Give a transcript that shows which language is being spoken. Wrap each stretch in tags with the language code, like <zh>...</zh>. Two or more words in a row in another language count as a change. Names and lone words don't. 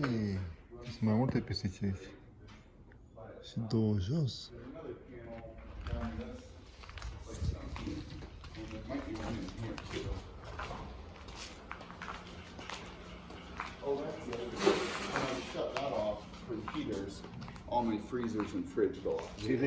<ro>Sim, sunt mai multe pisici aici. Și două jos.</ro> <en>There's another panel down this, like down here, and there might be one in here too. Oh, that's the other one. When I shut that off for the heaters, all my freezers and fridge go off. Really?</en>